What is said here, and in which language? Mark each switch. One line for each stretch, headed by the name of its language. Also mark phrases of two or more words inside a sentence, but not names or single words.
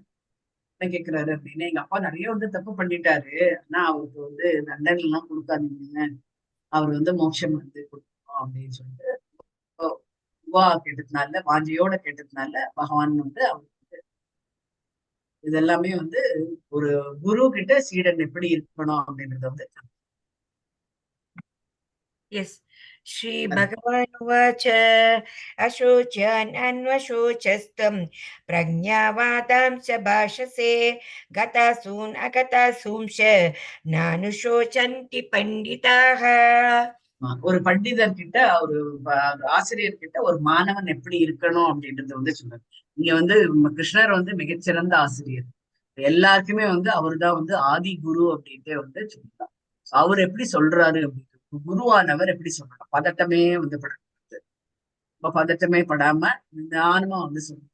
Tamil: என்ன கேட்கிறாரு அப்படின்னா, எங்க அப்பா நிறைய வந்து தப்பு பண்ணிட்டாரு, ஆனா அவருக்கு வந்து தண்டனை எல்லாம் கொடுக்காதீங்க, அவர் வந்து மோட்சம் வந்து கொடுக்கணும் அப்படின்னு சொல்லிட்டு கேட்டதுனால வாஞ்சியோட கேட்டதுனால பகவான் வந்து அவருக்கு இதெல்லாமே வந்து ஒரு குரு கிட்ட சீடன் எப்படி இருக்கணும் அப்படின்றத வந்து
English: Yes.
Sanskrit: श्री भगवान् उवाच अशोच्यान् अन्वशोचस्त्वं प्रज्ञावादांश्च भाषसे गतासून् अगतासूंश्च नानुशोचन्ति पण्डिताः.
Tamil: ஒரு பண்டிதர் கிட்ட ஒரு ஆசிரியர் கிட்ட ஒரு மாணவன் எப்படி இருக்கணும் அப்படின்றத வந்து சொல்றாரு. இங்க வந்து கிருஷ்ணர் வந்து மிகச்சிறந்த ஆசிரியர், எல்லாருக்குமே வந்து அவர் தான் வந்து ஆதி குரு அப்படின்ட்டு வந்து சொல்றாரு. அவர் எப்படி சொல்றாரு அப்படின்னு குருவானவர் எப்படி சொல்றாங்க, பதட்டமே வந்து படாது, பதட்டமே படாம நிதானமா வந்து சொல்லணும்.